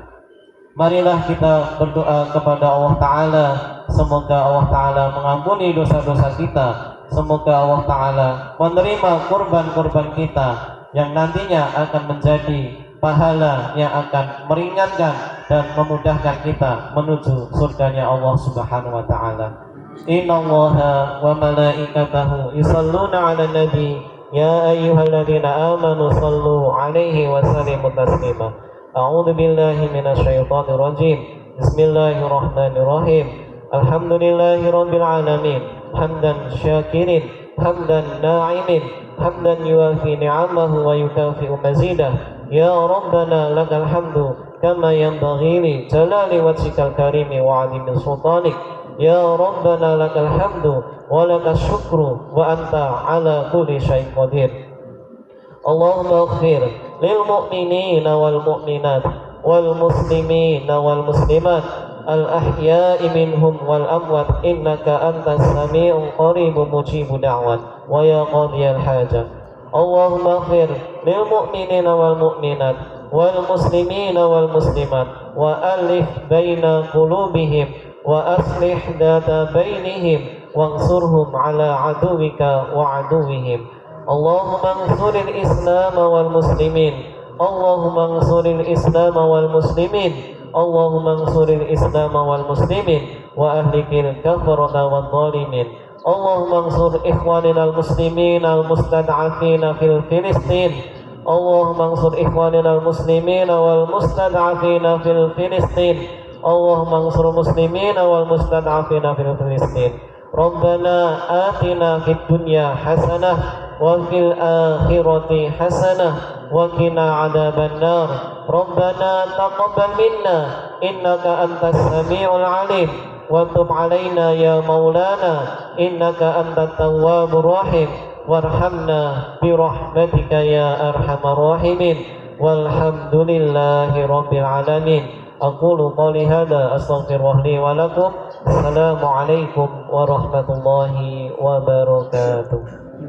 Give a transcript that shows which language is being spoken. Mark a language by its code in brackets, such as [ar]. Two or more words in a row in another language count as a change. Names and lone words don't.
[id] Marilah kita berdoa kepada [ar] الله تعالى, [id] semoga [ar] الله تعالى [id] mengampuni dosa-dosa kita, semoga [ar] الله تعالى [id] menerima kurban-kurban kita yang nantinya akan menjadi pahala yang akan meringankan dan memudahkan kita menuju surganya [ar] الله سبحانه وتعالى. إن الله وملائكته يصلون على النبي يا أيها الذين آمنوا صلوا عليه وسلموا تسليما. أعوذ بالله من الشيطان الرجيم بسم الله الرحمن الرحيم. الحمد لله رب العالمين حمدا الشاكرين حمدا الناعمين حمدا يوافي نعمه ويكافئ مزيده. يا ربنا لك الحمد كما ينبغي لجلال وجهك الكريم وعظيم سلطانك. يا ربنا لك الحمد ولك الشكر وأنت على كل شيء قدير. اللهم اغفر للمؤمنين والمؤمنات والمسلمين والمسلمات الأحياء منهم والأموات إنك أنت السميع قريب مجيب الدعوات ويا قاضي الحاجات. اللهم اغفر للمؤمنين والمؤمنات والمسلمين والمسلمات وألف بين قلوبهم وأصلح ذات بينهم وانصرهم على عدوك وعدوهم. اللهم انصر الإسلام والمسلمين. اللهم انصر الإسلام والمسلمين. اللهم انصر الإسلام والمسلمين وأهلك الكفرة والظالمين. اللهم انصر إخواننا المسلمين المستضعفين في فلسطين. اللهم انصر إخواننا المسلمين والمستضعفين في فلسطين. اللهم انصر المسلمين والمستضعفين في فلسطين. ربنا آتنا في الدنيا حسنة وفي الآخرة حسنة وقنا عذاب النار. ربنا تقبل منا إنك أنت السميع العليم وتب علينا يا مولانا إنك أنت التواب الرحيم وارحمنا برحمتك يا أرحم الراحمين والحمد لله رب العالمين. أقول قولي هذا أستغفر الله لي ولكم. السلام عليكم ورحمة الله وبركاته.